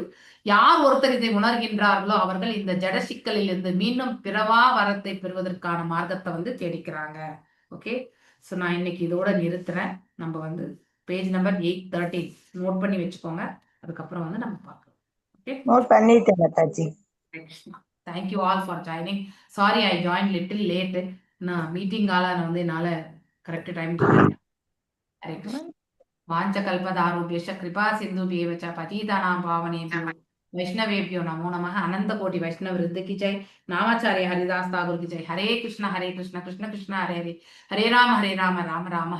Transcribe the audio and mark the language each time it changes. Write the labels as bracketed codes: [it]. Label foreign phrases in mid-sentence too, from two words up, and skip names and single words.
[ta] யார் ஒருத்தர் இதை உணர்கின்றார்களோ அவர்கள் இந்த ஜட சிக்கலில் இருந்து மீண்டும் பிறவா வரத்தை பெறுவதற்கான மார்க்கத்தை வந்து தேடிக்கிறாங்க. ஓகே, ஸோ நான் இன்னைக்கு இதோட நிறுத்துறேன். நம்ம வந்து [en] page number [ta] 813 நோட் பண்ணி வச்சுக்கோங்க. அதுக்கப்புறம் வந்து நம்ம பார்க்கலாம். ஓகே, நோட் பண்ணிட்டேன் மாதாஜி. [en] Thank you all for joining. Sorry, I joined little late. [ta] நான் மீட்டிங்கால வந்து என்னால [en] correct time [sa] वाञ्छा कल्पतरुभ्यश्च कृपा सिन्धुभ्य एव च पतितानां पावनेभ्यो वैष्णवेभ्यो नमो नमः. अनन्त कोटि वैष्णव वृन्द [hi] की जय. नामाचार्य हरिदास ठाकुर की जय. [sa] हरे कृष्ण कृष्ण कृष्ण हरे हरे, हरे राम राम राम